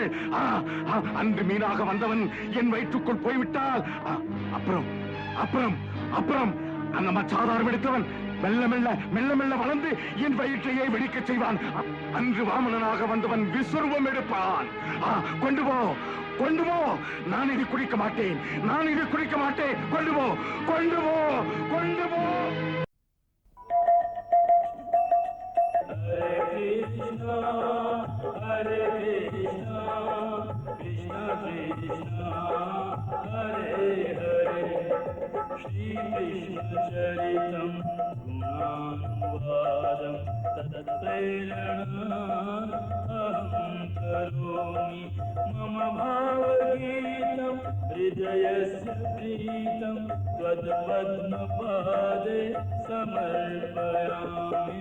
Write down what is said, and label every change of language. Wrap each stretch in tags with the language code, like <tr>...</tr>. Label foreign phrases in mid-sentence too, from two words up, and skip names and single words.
<ta>அன்று மீனாக வந்தவன் என் வயிற்றுக்குள் போய்விட்டால் அப்புறம் அப்புறம் அப்புறம் அந்த மச்சாதாரம் எடுத்தவன் மெல்ல மெல்ல மெல்ல மெல்ல வளர்ந்து என் வயிற்றையே வெடிக்க செய்வான். அன்று வாமனனாக வந்தவன் விஸ்வரூபம் எடுப்பான். கொண்டு போ, கொண்டு போ. நான் இதை குடிக்க மாட்டேன், நான் இதை குடிக்க மாட்டேன். கொண்டு போ, கொண்டு போ, கொண்டு போ.</ta> <sa>हरे कृष्ण, कृष्ण कृष्ण, हरे हरे, श्री कृष्ण चरितम् गुणानुवादम् तत्प्रेरणा अहम् करोमि मम भावगीतम् हृदयस्य प्रीतम् त्वत् पद्मे समर्पयामि.</sa>